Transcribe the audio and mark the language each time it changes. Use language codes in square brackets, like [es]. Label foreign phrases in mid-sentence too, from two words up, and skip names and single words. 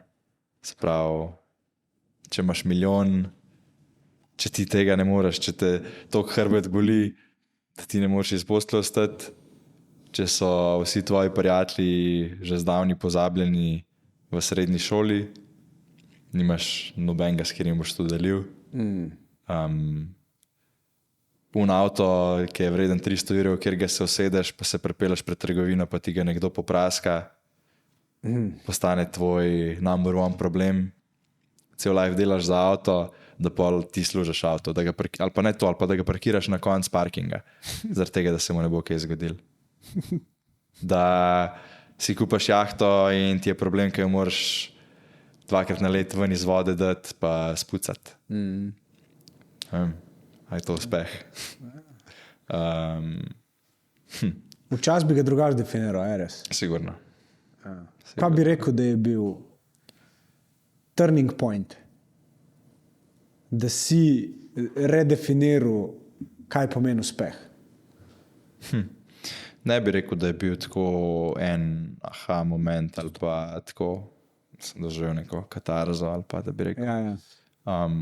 [sl] Se pravi, če imaš milijon, če ti tega ne moreš, če te toliko hrbet boli, da ti ne moreš iz postelje vstati, če so vsi tvoji prijatelji že zdavni pozabljeni v srednji šoli, nimaš nobenega, s katerim boš to delil. Avto, ki je vreden 300 €, kjer ga se usedeš, pa se pripeleš pred trgovino, pa ti ga nekdo popraska, postane tvoj [en] number one problem. [sl] Cel life delaš za avto, da pa ti služiš avto, ali pa ne to, ali pa da ga parkiraš na konc parkinga, zaradi tega, da se mu ne bo kaj zgodil. Da si kupaš jahto in ti je problem, ker jo moraš 2-krat na let ven iz vode dati pa spucati. A je to uspeh? Včasih bi ga drugače definiral, res. Sigurno. Kaj bi rekel, da je bil [en] turning point, [sl] da si redefiniral, kaj pomeni uspeh? Ne bi rekel, da je bil tako en aha moment ali pa tako, sem doživel neko katarzo ali pa da bi rekel. Ja.